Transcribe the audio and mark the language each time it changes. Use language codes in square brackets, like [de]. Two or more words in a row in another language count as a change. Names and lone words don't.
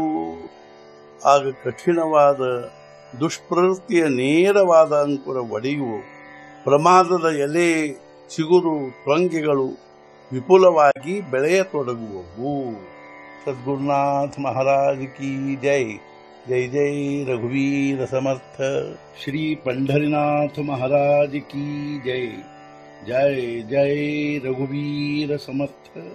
[kn] ಆಗ ಕಠಿಣವಾದ ದುಷ್ಪ್ರವೃತ್ತಿಯ ನೇರವಾದ ಅಂಕುರ ಒಡೆಯುವು ಪ್ರಮಾದದ ಎಲೆ ಚಿಗುರು ಟೊಂಗೆಗಳು ವಿಪುಲವಾಗಿ ಬೆಳೆಯತೊಡಗುವವು। [hi] सद्गुरुनाथ महाराज की जय। [mr] जय जय रघुवीर समर्थ। [hi] श्री पंढरीनाथ महाराज की जय। [mr] जय जय रघुवीर समर्थ।